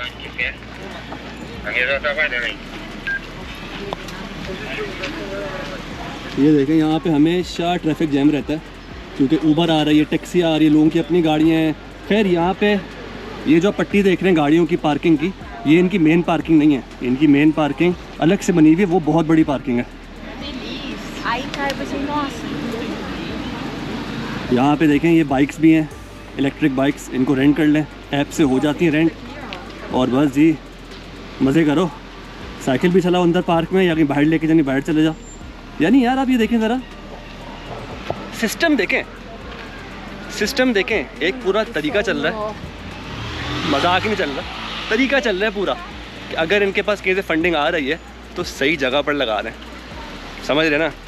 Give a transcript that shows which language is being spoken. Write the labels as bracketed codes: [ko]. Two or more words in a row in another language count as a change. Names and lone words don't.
[hi] ये देखें यहाँ पे हमेशा [en] traffic jam [hi] रहता है, क्योंकि ऊबर आ रही है, टैक्सी आ रही है, लोगों की अपनी गाड़ियाँ हैं। खैर यहाँ पे ये जो पट्टी देख रहे हैं गाड़ियों की पार्किंग की, ये इनकी [en] main parking [hi] नहीं है, इनकी [en] main parking [hi] अलग से बनी हुई है, वो बहुत बड़ी पार्किंग है। [pt] Aí cai pra você, nossa. [hi] यहाँ पे देखें ये बाइक्स भी हैं, [en] electric bikes, [hi] इनको रेंट कर लें, ऐप से हो जाती हैं रेंट, और बस जी मज़े करो। साइकिल भी चलाओ अंदर पार्क में, या कहीं बाहर लेके जानी बाहर चले जाओ। यानी यार आप ये देखें ज़रा, सिस्टम देखें, सिस्टम देखें, एक पूरा तरीका चल रहा है, मजाक नहीं चल रहा, तरीका चल रहा है पूरा कि अगर इनके पास कहीं से फंडिंग आ रही है तो सही जगह पर लगा रहे हैं, समझ रहे ना।